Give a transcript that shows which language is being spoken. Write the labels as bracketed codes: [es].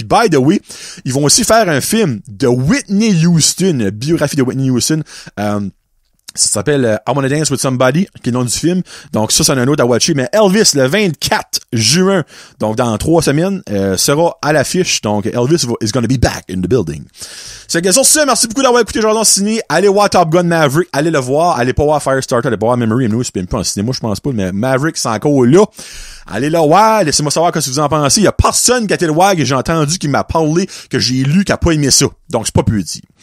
[fr] Puis [en] by the way, [fr] ils vont aussi faire un film de Whitney Houston, une biographie de Whitney Houston. Ça s'appelle I Wanna Dance With Somebody, qui est le nom du film. Donc ça, c'est un autre à watcher. Mais Elvis, le 24 juin, donc dans 3 semaines, sera à l'affiche. Donc [en] Elvis is gonna be back in the building. [fr] C'est que sur ça, merci beaucoup d'avoir écouté Jordan Ciné. Allez voir Top Gun Maverick, allez le voir. Allez pas voir Firestarter, allez pas voir Memory. Nous, c'est même pas en cinéma, je pense pas. Mais Maverick, c'est encore là. Allez le voir, laissez-moi savoir ce que vous en pensez. Il y a personne qui a été le voir et j'ai entendu qui m'a parlé, que j'ai lu, qui a pas aimé ça. Donc c'est pas plus dit.